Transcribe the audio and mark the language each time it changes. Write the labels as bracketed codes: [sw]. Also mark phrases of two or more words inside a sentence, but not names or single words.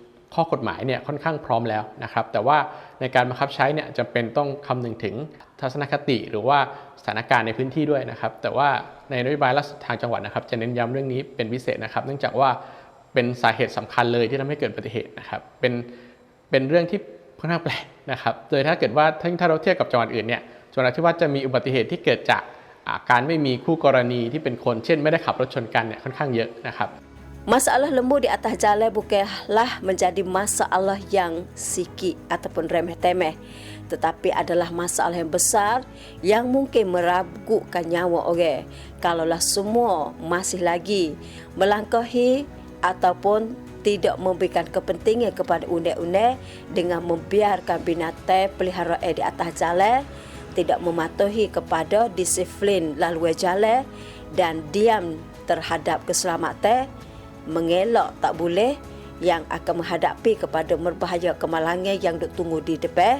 [th] ข้อกฎหมายเนี่ยค่อนข้างพร้อมแล้วนะครับแต่ว่าในการบังคับใช้เนี่ยจำเป็นต้องคำนึงถึงทัศนคติหรือว่าสถานการณ์ในพื้นที่ด้วยนะครับแต่ว่าในนโยบายรัฐทางจังหวัดนะครับจะเน้นย้ำเรื่องนี้เป็นพิเศษนะครับเนื่องจากว่าเป็นสาเหตุสำคัญเลยที่ทำให้เกิดอุบัติเหตุนะครับเป็นเรื่องที่ค่อนข้างแปลกนะครับโดยถ้าเกิดว่าถ้าเราเทียบกับจังหวัดอื่นเนี่ยจังหวัดนราธิวาสจะมีอุบัติเหตุที่เกิดจากการไม่มีคู่กรณีที่เป็นคนเช่นไม่ได้ขับรถชนกันเนี่ยค่อนข้างเยอะนะครับ [ms] Masalah lembu di atas jalan bukanlah menjadi masalah yang sikit ataupun remeh-temeh, tetapi adalah masalah yang besar yang mungkin meragukan nyawa orang. Kalaulah semua masih lagi melangkahi ataupun tidak memberikan kepentingan kepada undang-undang dengan membiarkan binatang peliharaan di atas jalan, tidak mematuhi kepada disiplin laluan jalan dan diam terhadap keselamatan, mengelak tak boleh yang akan menghadapi kepada merbahaya kemalangan yang duk tunggu di depan.